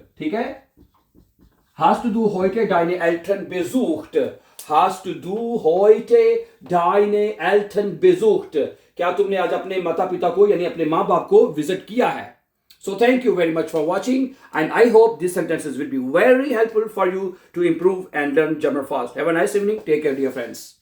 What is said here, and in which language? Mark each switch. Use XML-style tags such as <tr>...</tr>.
<hi>ठीक है,</hi> <de>Hast du heute deine Eltern besucht? Hast du heute deine Eltern besucht?</de> <hi>क्या तुमने आज अपने माता पिता को यानी अपने माँ बाप को विजिट किया है?</hi> <en>So thank you very much for watching, and I hope these sentences will be very helpful for you to improve and learn German fast. Have a nice evening. Take care, dear friends.</en>